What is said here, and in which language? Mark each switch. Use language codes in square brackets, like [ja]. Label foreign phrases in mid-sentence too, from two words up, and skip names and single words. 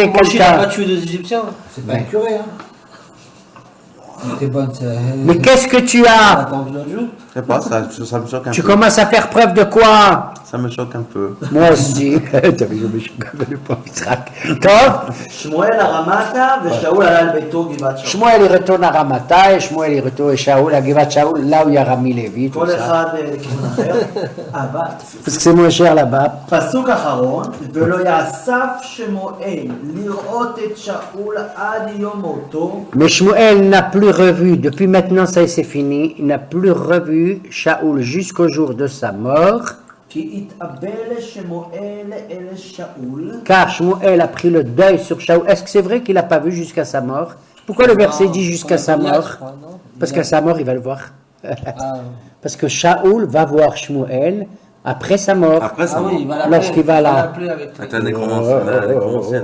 [fr] Il n'a quelqu'un? pas tué des Égyptiens. C'est pas un curé, hein. Mais qu'est-ce que tu as? Je sais pas, ça me choque un peu. Tu commences à faire preuve de quoi? Ça me choque un peu. Moi aussi. Tu avais jamais choqué le pauvre. Toi? [he] שמואל הרמתה ושאול עלה על ביתו גבעת שאול. [fr] Shmuel il retourne à Ramata et Shmuel il retourne à Shaoul, à Givat Shaoul, là où il y a Rami Lévi. [he] כל אחד לכיוון אחר. אבל [fr] Parce que c'est moins cher là-bas. [he] פסוק אחרון, ולא יאסף שמואל לראות את שאול עד יום מותו. [fr] Mais Shmuel n'a plus revu, depuis maintenant ça c'est fini, il n'a plus revu Shaoul jusqu'au jour de sa mort. [he] כי התאבל שמואל אל שאול. [fr] Car Shmuel a pris le deuil sur Shaoul. Est-ce que c'est vrai qu'il n'a pas vu jusqu'à sa mort? Pourquoi le verset dit jusqu'à sa mort? Parce qu'à sa mort il va le voir. Parce que Shaoul va voir Shmuel après sa mort. Après ça, Lorsqu'il va là. avec la nécromancienne.